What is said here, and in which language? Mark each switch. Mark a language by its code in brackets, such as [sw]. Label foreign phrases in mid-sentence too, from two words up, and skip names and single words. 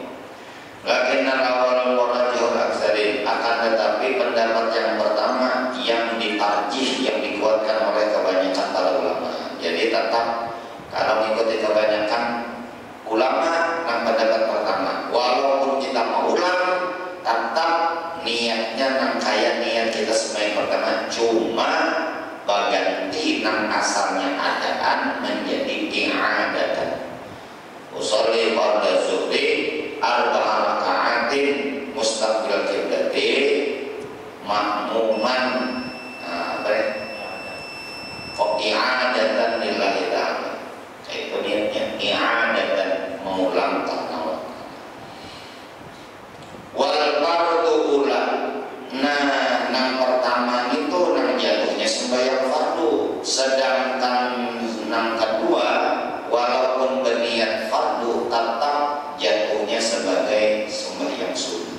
[ar] لكن الأول رجحه الأكثرون, [id] akan tetapi pendapat yang pertama yang ditarjih, yang dikuatkan oleh kebanyakan para ulama. Jadi tetap kalau mengikuti kebanyakan ulama yang pendapat pertama, walaupun kita mau ulang tetap niatnya nang kaya niat kita sembahyang pertama, cuma berganti nang asalnya adaan menjadi i'adatan. [ar] أصلي فرض الظهر أربع ركعات مستقبل القبلة مأموما كوك إعادة لله تعالى. [id] Itu niatnya i'adatan, mengulang karena [ar] والفرض الأولى. [id] Nah, nang pertama itu nang jatuhnya sembahyang fardu, sedangkan nang kedua walaupun berniat fardu tetap jatuhnya sebagai sembahyang sunnah.